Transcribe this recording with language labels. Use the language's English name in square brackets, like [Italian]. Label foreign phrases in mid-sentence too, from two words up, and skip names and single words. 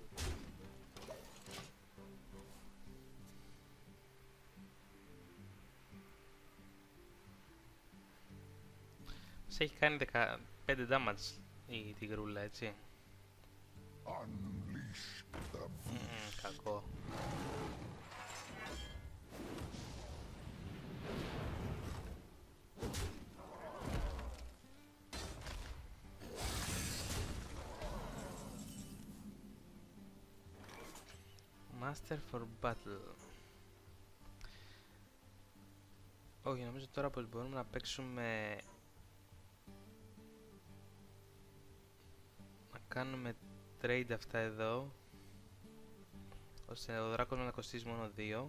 [Greek] Μας έχει κάνει 15 damage η τυγρούλα, έτσι. Κακό. [English] Master for battle. [Greek] Όχι, νομίζω τώρα πως μπορούμε να παίξουμε... να κάνουμε trade αυτά εδώ, ώστε ο δράκος να κοστίζει μόνο 2.